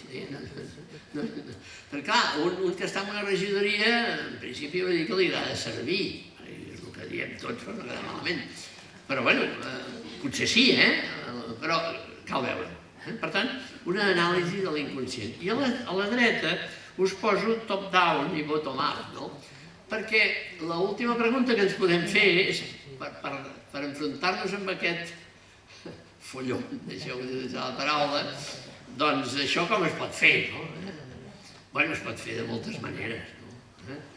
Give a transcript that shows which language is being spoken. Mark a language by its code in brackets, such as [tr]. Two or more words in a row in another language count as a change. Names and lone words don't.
[ca] Perquè clar, un que està en una regidoria, en principi va dir que li agrada servir, és el que diem tots, però no agrada malament. Però bueno, potser sí, però cal veure. Per tant, una anàlisi de l'inconscient. I a la dreta us poso top-down i bottom-up, no? Perquè l'última pregunta que ens podem fer és, per enfrontar-nos amb aquest folló, deixeu d'utilitzar la paraula, doncs això com es pot fer, no? Bueno, es pot fer de moltes maneres, no?